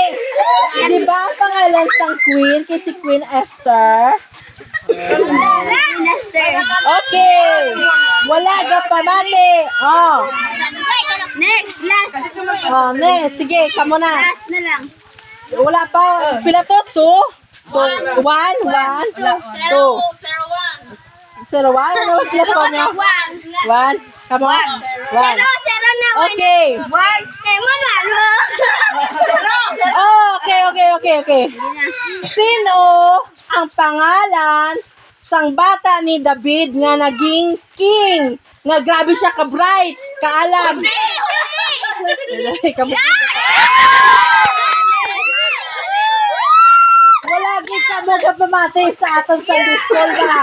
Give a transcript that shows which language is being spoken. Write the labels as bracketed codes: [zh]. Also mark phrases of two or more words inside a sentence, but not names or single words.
[hil] Di ba ang pangalan sang queen kay si Queen Esther? Minister. Okay. Wala ka pamati. Oh. [en] Next, last. [hil] Oh, ne, sige, kamo na. Last na lang. Wala pa. Pila to? [en] Two? One. Two. 0-1. [tl] Ano sila po niya? [en] One. Come on. One. [hil] Zero na. Okay. [en] One. Manalo. Oh, okay. [hil] Sino ang pangalan sang bata ni David nga naging king? Nga grabe siya ka-bright, kaalam. Wala gid ka magpamati sa atong Sunday school ba?